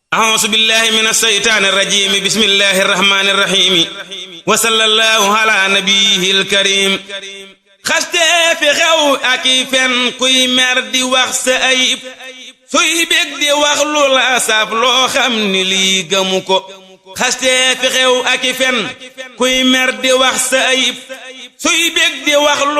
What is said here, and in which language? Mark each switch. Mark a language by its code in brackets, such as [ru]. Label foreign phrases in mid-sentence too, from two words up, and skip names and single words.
[ar] أعوذ بالله من الشيطان الرجيم بسم الله الرحمن الرحيم وصلى الله على نبيه الكريم [wo] xaste fi xew ak i fen kuy mer di wax sa ayib suy bég di wax lu la saf loo xam ni lii gëmu ko xaste fi xew ak i fen kuy mer di wax sa ayib suy bég di wax lu